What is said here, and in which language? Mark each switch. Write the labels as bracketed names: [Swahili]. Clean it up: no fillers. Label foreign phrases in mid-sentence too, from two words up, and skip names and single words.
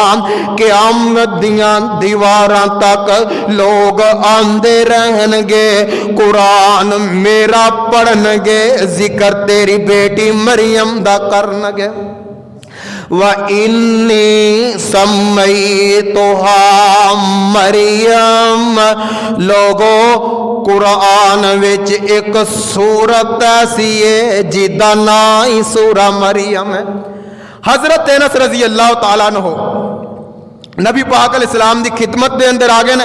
[Punjabi] قیامت دیاں دیواراں تک لوک آندے رہنگے، قرآن میرا پڑھنگے، ذکر تیری بیٹی مریم دا کرنگے. [Arabic] وإني سميتها مريم. [Punjabi] لوکو قرآن وچ اک سورت ایسی ہے جدا نا ای سورہ مریم ہے. حضرت انس [Arabic] رضي الله تعالى عنه [Punjabi] نبی پاک علیہ السلام دی خدمت دے اندر آ گئے.